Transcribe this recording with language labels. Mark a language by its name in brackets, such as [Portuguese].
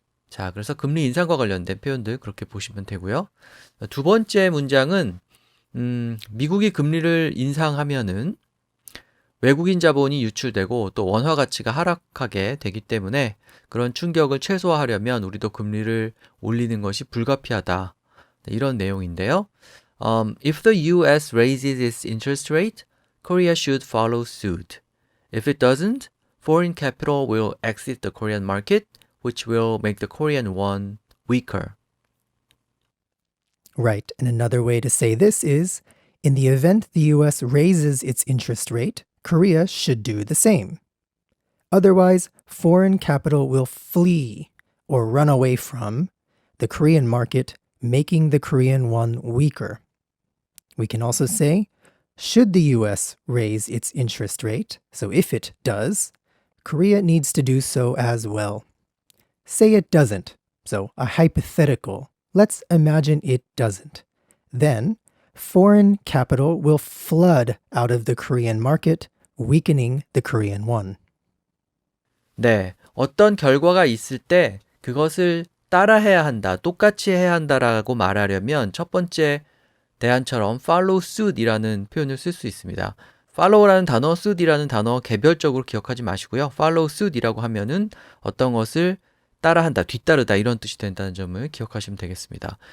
[Korean] 자, 그래서 금리 인상과 관련된 표현들 그렇게 보시면 되고요. 두 번째 문장은 미국이 금리를 인상하면은 외국인 자본이 유출되고 또 원화 가치가 하락하게 되기 때문에 그런 충격을 최소화하려면 우리도 금리를 올리는 것이 불가피하다. 네, 이런 내용인데요. [English] If the US raises its interest rate, Korea should follow suit. If it doesn't, foreign capital will exit the Korean market, which will make the Korean won weaker. Right, and another way to say this is, in the event the US raises its interest rate, Korea should do the same. Otherwise, foreign capital will flee or run away from the Korean market, making the Korean won weaker. We can also say, should the US raise its interest rate, so if it does, Korea needs to do so as well. Say it doesn't, so a hypothetical. Let's imagine it doesn't. Then, foreign capital will flood out of the Korean market, weakening the Korean won. [Korean] 네, 어떤 결과가 있을 때 그것을 따라해야 한다, 똑같이 해야 한다라고 말하려면 첫 번째 대안처럼 follow suit이라는 표현을 쓸 수 있습니다. follow라는 단어, suit이라는 단어 개별적으로 기억하지 마시고요. follow suit이라고 하면은 어떤 것을 따라한다, 뒤따르다 이런 뜻이 된다는 점을 기억하시면 되겠습니다.